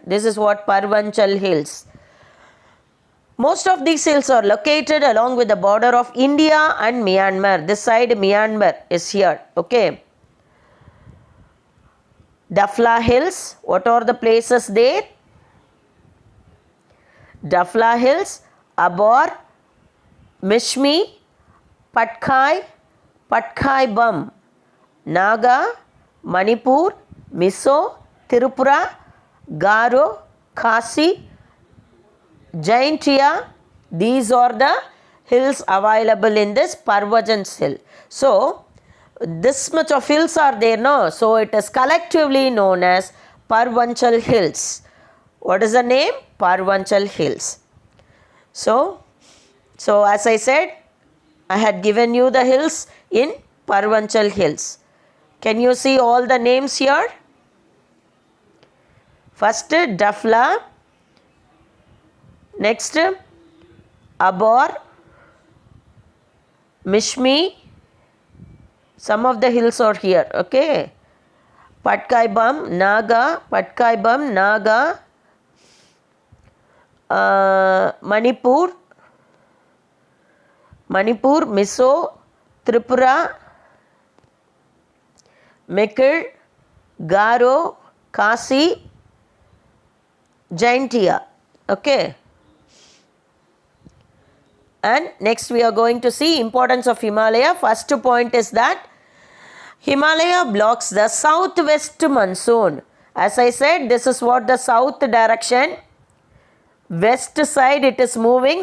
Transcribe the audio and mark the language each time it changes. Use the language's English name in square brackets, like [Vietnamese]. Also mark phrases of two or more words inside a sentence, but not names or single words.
[English] This is what Parvanchal Hills. Most of these hills are located along with the border of India and Myanmar. This side Myanmar is here. Okay. Dafla Hills. What are the places there? Dafla Hills, Abor, Mishmi, Patkai, Patkai Bum, Naga, Manipur, Mizo, Tirupura, Garo, Khasi, Jaintia. These are the hills available in this Parvajans Hill. So, this much of hills are there, no? So, it is collectively known as Parvanchal Hills. What is the name? Parvanchal Hills. So as I said, I had given you the hills in Parvanchal Hills. Can you see all the names here? First, Dafla. Next, Abor, Mishmi. Some of the hills are here. Okay. Patkai Bum, Naga, Patkai Bum, Naga, Manipur, Mizo, Tripura, Mekir, Garo, Khasi, Jaintia. Okay. And next we are going to see importance of Himalaya. First point is that Himalaya blocks the southwest monsoon. As I said, this is what the south direction. West side it is moving.